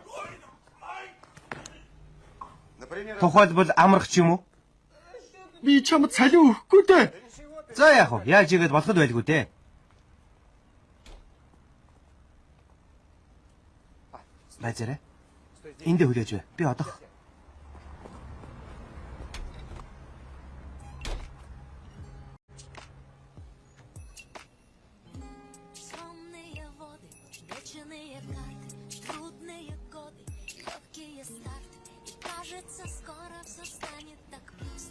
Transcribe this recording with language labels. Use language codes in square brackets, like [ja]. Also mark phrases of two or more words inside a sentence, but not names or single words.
[mn] Тухайлбал амрах ч юм уу? Би чамд цалин өгөхгүй дээ. За яах вэ? Яаж игээд болоход байлгүй дээ. Базараа. Эндээ хүлээж бай. Би одох. [ru] Сонные воды, вечные карты, трудные годы, легкие старты. И кажется, скоро все станет так просто.